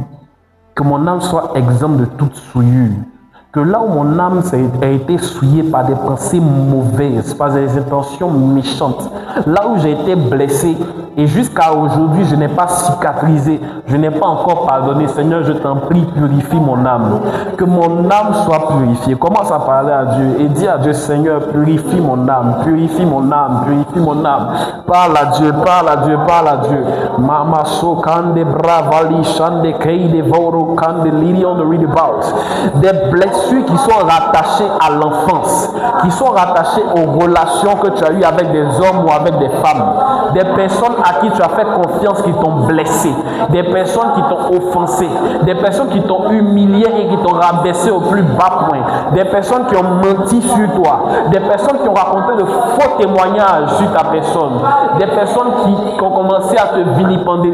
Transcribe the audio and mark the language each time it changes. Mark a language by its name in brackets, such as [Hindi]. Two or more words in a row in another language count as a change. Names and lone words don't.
[French] Que mon âme soit exempte de toute souillure. Que là où mon âme a été souillée par des pensées mauvaises, par des intentions méchantes, là où j'ai été blessé et jusqu'à aujourd'hui je n'ai pas cicatrisé, je n'ai pas encore pardonné, Seigneur, je t'en prie, purifie mon âme. Que mon âme soit purifiée. Commence à parler à Dieu et dis à Dieu, Seigneur, purifie mon âme, purifie mon âme, purifie mon âme. Parle à Dieu, parle à Dieu, parle à Dieu. Mama so kande bravali shande keide voro kande liri on the read about. Des blessures qui sont rattachés à l'enfance, qui sont rattachés aux relations que tu as eues avec des hommes ou avec des femmes, des personnes à qui tu as fait confiance qui t'ont blessé, des personnes qui t'ont offensé, des personnes qui t'ont humilié et qui t'ont rabaissé au plus bas point, des personnes qui ont menti sur toi, des personnes qui ont raconté de faux témoignages sur ta personne, des personnes qui ont commencé à te vilipender.